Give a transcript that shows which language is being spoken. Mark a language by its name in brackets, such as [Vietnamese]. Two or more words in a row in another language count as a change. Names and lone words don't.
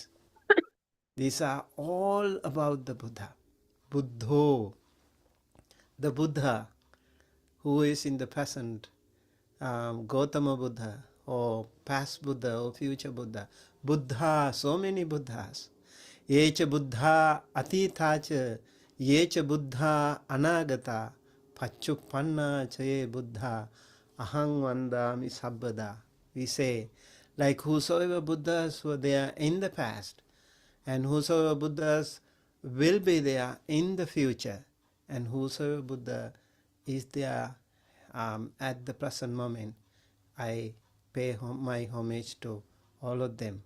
[English] These are all about the Buddha. Buddho, the Buddha who is in the present, Gautama Buddha, or past Buddha, or future Buddha. Buddha, so many Buddhas. [Pali] Yecha Buddha Atitacha, Yecha Buddha Anagata, Pachupanna Chaye Buddha, Ahang Vandami Sabbada. [English] We say, like whosoever Buddhas were there in the past, and whosoever Buddhas will be there in the future, and whosoever Buddha is there at the present moment, I pay my homage to all of them.